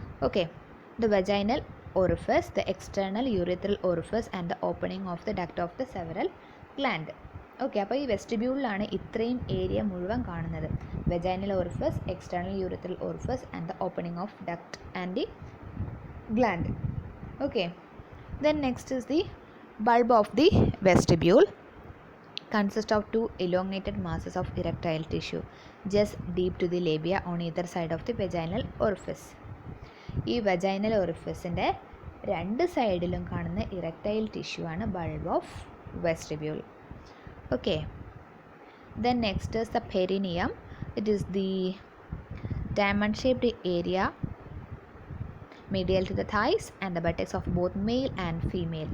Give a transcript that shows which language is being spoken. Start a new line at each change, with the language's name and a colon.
English: Okay, the vaginal orifice, the external urethral orifice and the opening of the duct of the several gland.
Malayalam: Okay, അപ്പോൾ ഈ വെസ്റ്റിബ്യൂളിലാണ് ഇത്രയും area മുഴുവൻ കാണുന്നത്.
English: Vaginal orifice, external urethral orifice and the opening of duct and the gland. Okay, then next is the bulb of the vestibule. Consist of two elongated masses of erectile tissue just deep to the labia on either side of the vaginal orifice.
Malayalam: ഈ vaginal orificeൻ്റെ രണ്ട് സൈഡിലും കാണുന്ന erectile tissue ആണ് bulb of vestibule.
English: Okay, then next is the perineum. It is the diamond shaped area medial to the thighs and the buttocks of both male and female.